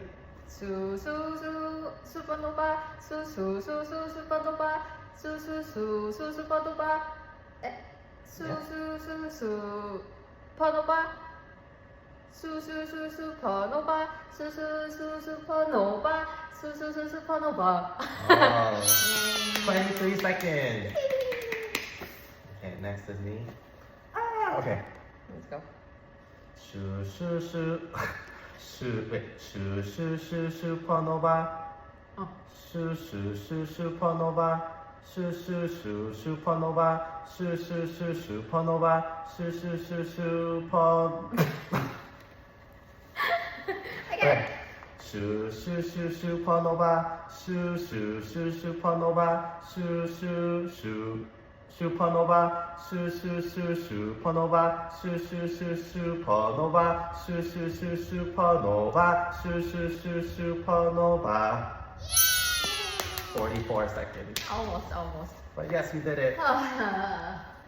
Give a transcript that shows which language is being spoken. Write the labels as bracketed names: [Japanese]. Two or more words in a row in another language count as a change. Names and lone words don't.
[Korean] 수수수 슈퍼노바 수수수수 슈퍼노바 수수수수 슈퍼노바 수수수수 슈퍼노바 수수수 슈퍼노바 수수수 슈퍼노바 수수수 슈퍼노바. [English] Oh, 23 seconds. Okay, next is me. Okay. Let's go. Shoo, shoo, shoo. Shoo, wait. Shoo, shoo, shoo, supernova. Oh. Shoo, shoo, shoo, supernova. Shoo, shoo, shoo, supernova. Shoo, shoo, shoo, supernova. Shoo, shoo, shoo, super. Okay. Shoo, shoo, shoo, supernova. Shoo, shoo, shoo, supernova. Shoo, shoo, shoo. Supernova, shoo shoo shoo supernova, shoo shoo shoo supernova, shoo shoo shoo supernova, shoo shoo shoo supernova. 44 seconds. Almost. But yes, we did it.